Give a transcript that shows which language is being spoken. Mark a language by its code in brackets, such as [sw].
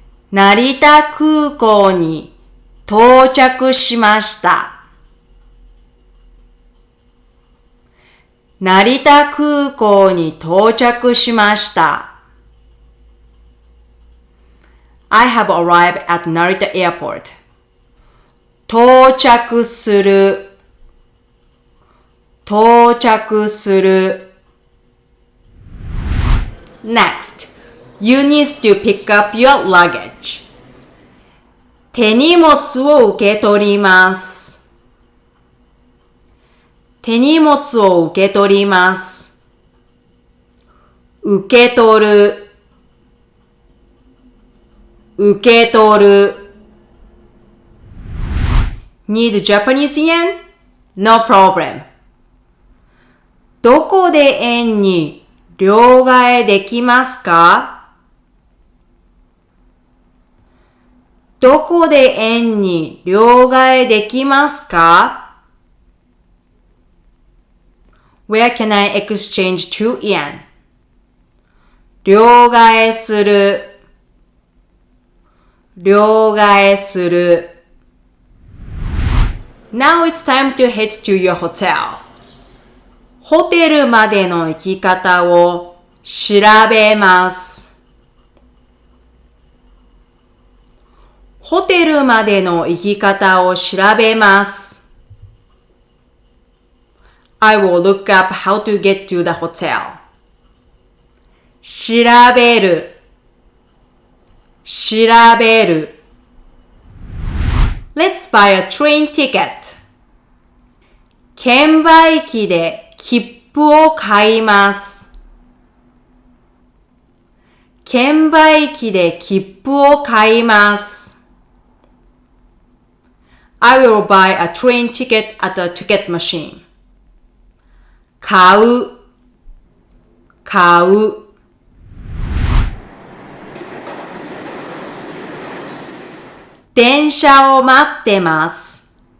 [ja] 成田空港に到着しました。成田空港に到着しました。 [en] I have arrived at Narita Airport. [ja] 到着する。到着する。 [en] Next, you need to pick up your luggage. [ja] 手荷物を受け取ります。手荷物を受け取ります。受け取る。受け取る。 [en] Need Japanese yen? No problem. [ja] どこで円に両替できますか？どこで円に両替できますか？ [en] Where can I exchange to yen? [ja] 両替する。両替する。 [en] Now it's time to head to your hotel. [ja] ホテルまでの行き方を調べます。ホテルまでの行き方を調べます。 [en] I will look up how to get to the hotel. [ja] 調べる。調べる。 [en] Let's buy a train ticket. [ja] 券売機で切符を買います。券売機で切符を買います。 [en] I will buy a train ticket at a ticket machine. [ja] 買う。買う。電車を待ってます。